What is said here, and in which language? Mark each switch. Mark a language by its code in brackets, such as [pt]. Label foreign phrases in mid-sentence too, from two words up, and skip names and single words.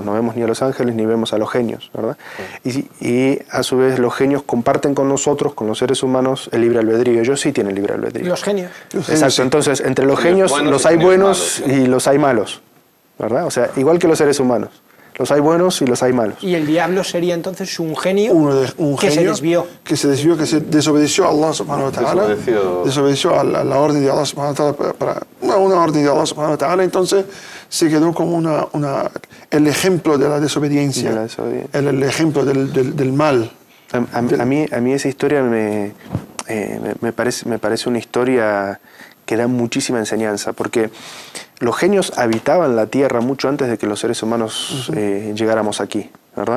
[es] No vemos ni a los ángeles ni vemos a los genios, ¿verdad? Y a su vez los genios comparten con nosotros, con los seres humanos, el libre albedrío. Ellos sí tienen libre albedrío. Los genios. Exacto, entonces entre los genios los hay buenos y los hay malos, ¿verdad? O sea, igual que los seres humanos. Los hay buenos y los hay malos. Y el diablo sería entonces un genio que se desvió. Que desobedeció a [ar] الله سبحانه وتعالى. [es] Desobedeció a la orden de [ar] الله سبحانه وتعالى. [es] Una orden de [ar] الله سبحانه وتعالى. [es] Entonces se quedó como el ejemplo de la desobediencia, el ejemplo del mal. A mí esa historia me parece una historia que da muchísima enseñanza, porque los genios habitaban la tierra mucho antes de que los seres humanos llegáramos aquí, ¿verdad?